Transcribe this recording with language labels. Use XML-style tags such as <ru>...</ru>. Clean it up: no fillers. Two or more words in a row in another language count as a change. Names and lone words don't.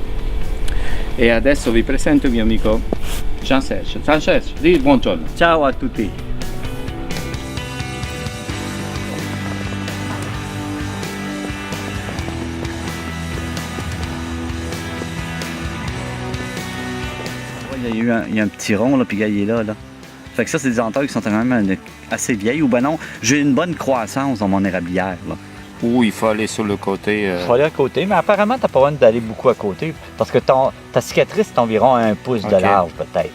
<it>E adesso vi presento il mio amico Jean-Serge. Jean-Serge, di buongiorno. Ciao a tutti.</it> <fr>Il y a un petit rond, là, puis il est là. Fait que ça, c'est des entailles qui sont quand même assez vieilles. Ou ben non, j'ai une bonne croissance dans mon érablière, là. Ou il faut aller sur le côté. Il faut aller à côté, mais apparemment, tu n'as pas besoin d'aller beaucoup à côté parce que ta cicatrice est environ 1 pouce de large, peut-être.</fr>